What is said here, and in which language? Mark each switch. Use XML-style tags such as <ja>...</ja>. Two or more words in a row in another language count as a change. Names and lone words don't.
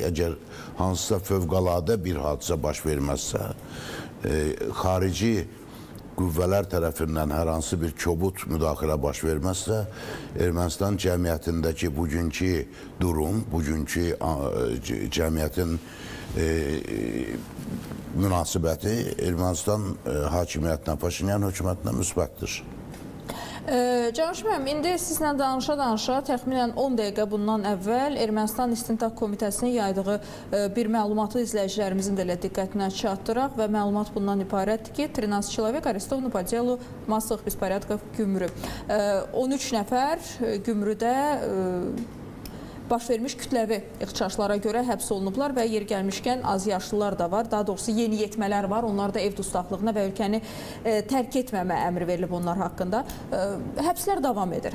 <az>Əgər hansısa fövqəladə bir hadisə baş verməzsə, xarici qüvvələr tərəfindən hər hansı bir kobud müdaxilə baş verməzsə, Ermənistan cəmiyyətindəki bugünkü durum, bugünkü cəmiyyətin münasibəti Ermənistan hakimiyyətinə, Paşinyan hökumətinə müsbətdir. Cənuş müəllim, indi sizlə danışa-danışa təxminən 10 dəqiqə bundan əvvəl Ermənistan İstintaq Komitəsinin yaydığı bir məlumatı izləyicilərimizin də elə diqqətinə çatdıraq və məlumat bundan ibarətdir ki,</az> <ru>13 человек арестованы по делу массовых беспорядков в Gümrü.</ru> <az>13 nəfər Gümrüdə baş vermiş kütləvi ixtişaşlara görə həbs olunublar və yer gəlmişkən azyaşlılar da var. Daha doğrusu yeniyetmələr var. Onlar da ev dustaqlığına və ölkəni tərk etməmə əmri verilib onlar haqqında. Həbslər davam edir.</az>